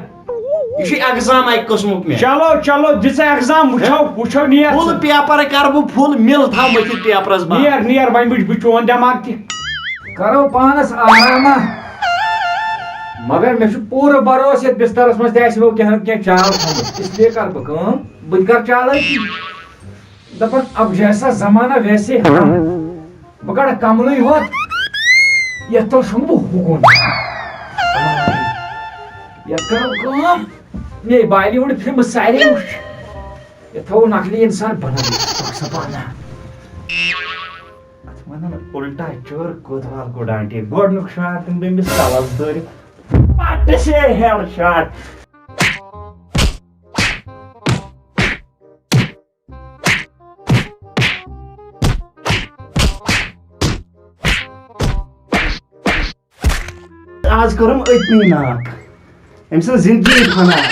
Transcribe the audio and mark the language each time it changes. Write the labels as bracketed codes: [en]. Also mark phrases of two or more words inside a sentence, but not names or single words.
[ks] یہِ چھُ ایٚگزام اکہِ قٕسمُک مےٚ چلو چلو دِ ژٕ ایٚگزام وٕچھو نیر [en] full paper [ks] کرٕ بہٕ فُل مِل تھاو مٔتھِتھ پیپرس بنٛد نیر وۄنۍ وٕچھ بہٕ چون دٮ۪ماغ تہِ کرو پانس آراما مگر مےٚ چھُ پوٗرٕ بروسہٕ یتھ بسترس منٛز تہِ آسہِ وۄنۍ کینٛہہ نتہٕ کینٛہہ چال تھومُت [ur] اس لیے [ks] کر بہٕ کٲم بہٕ تہِ کر چالٲکی دپان [ur] اب جیسا زمانہ ویسے [ks] بہٕ کڑٕ کملٕے ہوت یتھ تل شۄنٛگہٕ بہٕ ہُکُن یتھ کرو کٲم مے بالی وُڈ فِلمہٕ سارے وٕچھ یتھ تھاوو نقلی انسان بنٲوِتھ اتھ ونان [ur] الٹا چور کوتوال کو ڈانٹے [ks] گۄڈنیُک شاٹ دِمہٕ بہٕ أمِس کلس دٲرِتھ پتہٕ سے ہیٚڈ شاٹ آز کوٚرُم أتنی ناک أمۍ سٕنٛز زندگی فنا